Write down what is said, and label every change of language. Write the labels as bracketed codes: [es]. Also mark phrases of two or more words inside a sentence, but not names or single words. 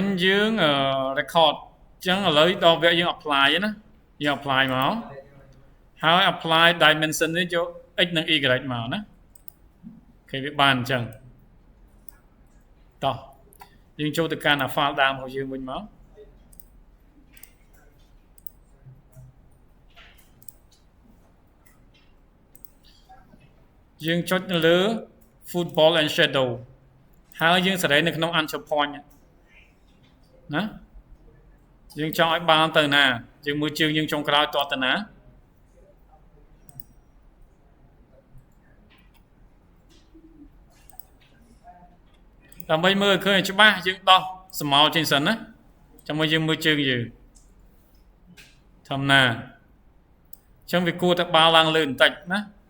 [km] យើង record ចឹងឥឡូវដល់វគ្គយើង apply ណាយើង apply មកហើយ [en] apply dimension [km] នេះយក x និង y មកណាគេវាបានអញ្ចឹងតោះយើងចូលទៅកាន់ file ដើមរបស់យើងវិញមក យើងចុចនៅលើ [en] football and shadow [km] ហើយយើងសេរីនៅក្នុង [en] anchor point [km] ណាយើងចង់ឲ្យបាល់ទៅណាយើងមើលជើងយើងចុងក្រោយតទៅណា ដើម្បីមើលឃើញច្បាស់យើងដោះស្មោលចេញសិនណាចាំមើលយើងមើលជើងយើងធម្មតាអញ្ចឹងវាគួរតែបាល់ឡើងលើបន្តិចណា